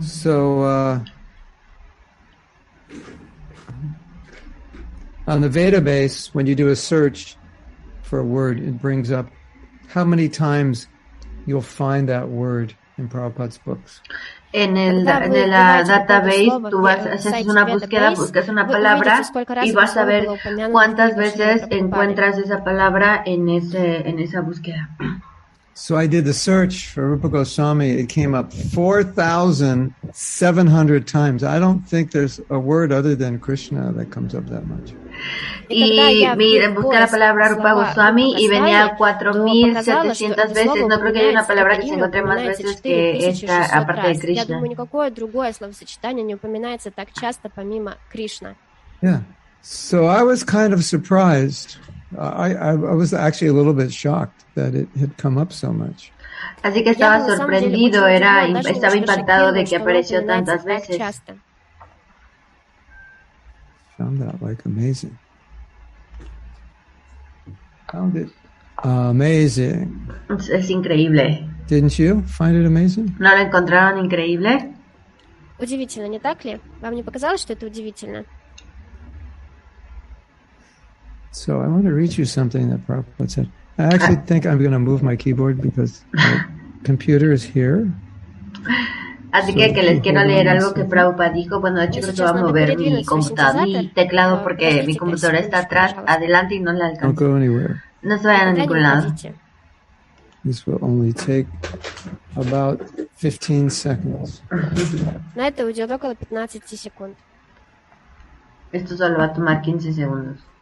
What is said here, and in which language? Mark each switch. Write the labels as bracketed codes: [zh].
[en] So, on the Veda base, when you do a search for a word, it brings up how many times you'll find that word in Prabhupada's books. [es] En la database, tú haces una búsqueda, buscas una palabra y vas a ver cuántas veces encuentras esa palabra en esa búsqueda. [en] So I did the search for Rupa Goswami. It came up 4,700 times. I don't think there's a word other than Krishna that comes up that much. [es] Y busqué la palabra Rupa Goswami y venía 4,700 veces. No creo que haya una palabra que se encuentre más veces que esta, aparte de Krishna. [ru] Я думаю, никакое другое словосочетание не упоминается так часто, помимо Кришна. [en] Yeah. So I was kind of surprised. I was actually a little bit shocked that it had come up so much. [es] Así que estaba sorprendido, estaba impactado de que apareció tantas veces. [en] Found that like amazing. Found it amazing. [es] Es increíble. [en] Didn't you find it amazing? [es] ¿No lo encontraron increíble? [ru] Удивительно, не так ли? Вам не показалось, что это удивительно? [en] So I want to read you something that Prabhupada said. I actually think I'm going to move my keyboard because my computer is here. [es] Así que les quiero leer algo que Prabhupada dijo. Bueno, de hecho creo que va a mover mi computador, mi teclado, porque mi computadora está atrás, adelante y no la alcanzo. [en] Don't go anywhere. [es] No se vayan a ningún lado. [en] This will only take about 15 seconds. [ru] На это уйдет около 15 секунд. [es] Esto solo va a tomar 15 segundos.